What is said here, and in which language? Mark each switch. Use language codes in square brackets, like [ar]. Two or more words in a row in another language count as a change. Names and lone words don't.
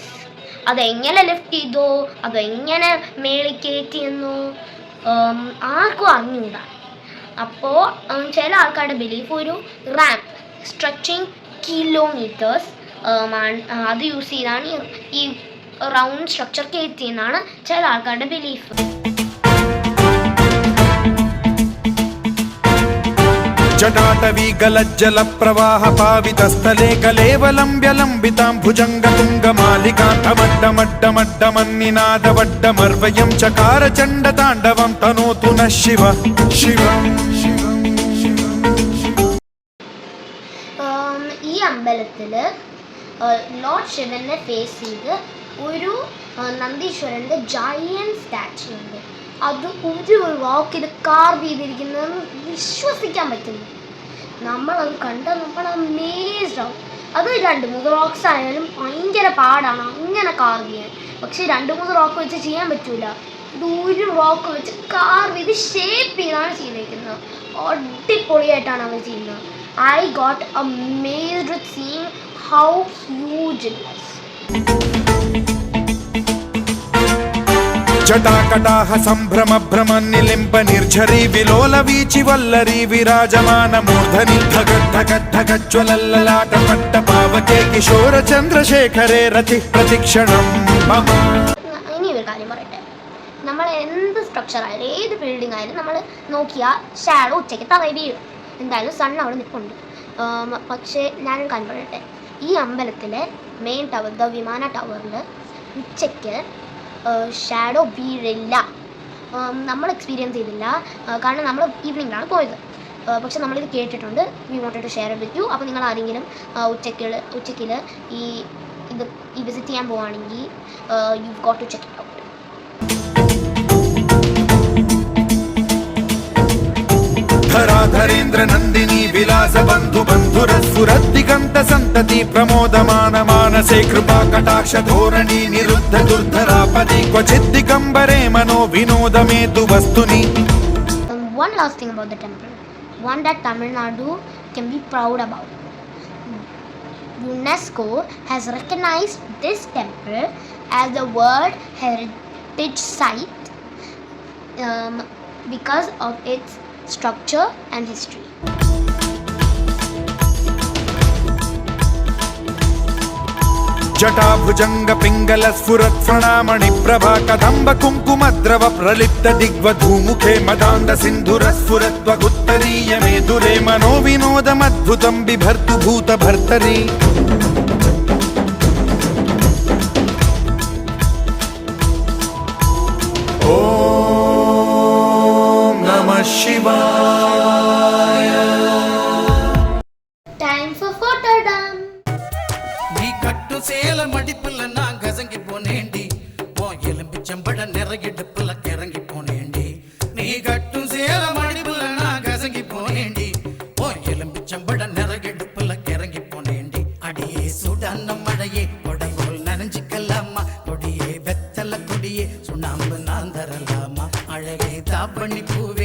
[ml] അതെങ്ങനെ ലിഫ്റ്റ് ചെയ്തോ, അതെങ്ങനെ മേളിൽ കയറ്റിയെന്നോ ആർക്കും അറിഞ്ഞൂടാ. അപ്പോൾ ചില ആൾക്കാരുടെ ബിലീഫ് ഒരു [en] ramp stretching kilometers [ml] അത് യൂസ് ചെയ്താണ് ഈ [en] round structure [ml] കയറ്റിയെന്നാണ് ചില ആൾക്കാരുടെ ബിലീഫ്. [sa] जटाटवी गलज्जल प्रवाह पावित स्थले कलेवलम्ब्य लम्बितां भुजंग तुंग मालिकान्तमड्डमड्डमड्डमन्निनाद वड्डमर्वयं चकार चण्ड ताण्डवं तनोतु नः शिव शिवम्. [ml] ഈ അമ്പലത്തിൽ ലോർഡ് ശിവനെ ഫേസ് ചെയ്ത് ഒരു നന്ദീശ്വരൻ്റെ [en] giant statue [ml] ഉണ്ട്. അത് ഒരു റോക്കിൽ കാർവ് ചെയ്തിരിക്കുന്നത് വിശ്വസിക്കാൻ പറ്റുന്നു. നമ്മളത് കണ്ട് നമ്മൾ അമേസ്ഡ് ആവും. അത് 2-3 റോക്സ് ആയാലും ഭയങ്കര പാടാണ് അങ്ങനെ കാർവ് ചെയ്യാൻ. പക്ഷെ 2-3 റോക്ക് വെച്ച് ചെയ്യാൻ പറ്റൂല. ഇത് ഒരു റോക്ക് വെച്ച് കാർവ് ചെയ്ത് ഷേപ്പ് ചെയ്താണ് ചെയ്തിരിക്കുന്നത്. അടിപൊളിയായിട്ടാണ് അവർ ചെയ്യുന്നത്. [en] I got amazed with seeing how huge it was. [sa] जटाकटाह सम्भ्रम भ्रम निलिम्ब निर्झरी विलोल वीचि वल्लरी विराजमान मूर्धनि धगद्धगद्धगज्ज्वलल्ललाट पट्ट पावके किशोर चन्द्रशेखरे रति प्रतिक्षणं मम. [ml] ഇനി ഒരു കാര്യം പറയട്ടെ, നമ്മൾ എന്ത് സ്ട്രക്ചർ ആയാലും ഏത് ബിൽഡിംഗ് ആയാലും നമ്മൾ നോക്കിയാൽ ഷാഡോ ഉച്ചയ്ക്ക് തറയിൽ വീഴും. എന്തായാലും സൺ അവിടെ നിൽപ്പുണ്ട്. പക്ഷേ ഞാനൊരു കാര്യം പറയട്ടെ, ഈ അമ്പലത്തിലെ [en] main tower [ml] വിമാന ടവറിൽ ഉച്ചയ്ക്ക് ഷാഡോ വീഴില്ല. നമ്മൾ എക്സ്പീരിയൻസ് ചെയ്തില്ല, കാരണം നമ്മൾ ഈവനിങ്ങിലാണ് പോയത്. പക്ഷെ നമ്മളിത് കേട്ടിട്ടുണ്ട്. [en] We wanted to share with you. [ml] അപ്പോൾ നിങ്ങൾ ആരെങ്കിലും ഉച്ചയ്ക്ക് ഈ വിസിറ്റ് ചെയ്യാൻ പോവുകയാണെങ്കിൽ [en] you got to check it out. [sa] धराधरेन्द्र नन्दिनी विलास बन्धु बन्धुरस्फुरद्दिगन्त सन्तति प्रमोदमान मानसे कृपा कटाक्ष धोरणी निरुद्ध दुर्धरापदि क्वचित् दिगम्बरे मनो विनोदमेतु वस्तुनि. [en] One last thing about the temple, one that Tamil Nadu can be proud about. UNESCO has recognized this temple as a World Heritage Site because of its structure and history. [sa] जटाभुजंग पिंगल स्फुरत् प्रणामणि प्रभा कदम्ब कुङ्कुमद्रव प्रलिप्त दिग्वधूमुखे मदान्ध सिन्धुर स्फुरत्वगुत्तरीय मेधुरे मनो विनोदमद्भुतं बिभर्तु भूत भर्तरि. [ml] ओ ശിവായ. [en] Time for photo dump. [ta] நீ கட்டு சேல மடிப்புல நான் கசங்கி போனேண்டி ஓ எலும்பு செம்பட நிறையிடுப்புல கிறங்கி போனேண்டி நீ கட்டு சேல மடிப்புல நான் கசங்கி போனேண்டி ஓ எலும்பு செம்பட நிறையிடுப்புல கிறங்கி போனேண்டி அடியே சுடான மழையே கொடை போல் நனைஞ்சிக்கலாமா கொடியே வெத்தல கொடியே சுண்ணாம்பு நான் தரலாமா அழகே தாப்பண்ணி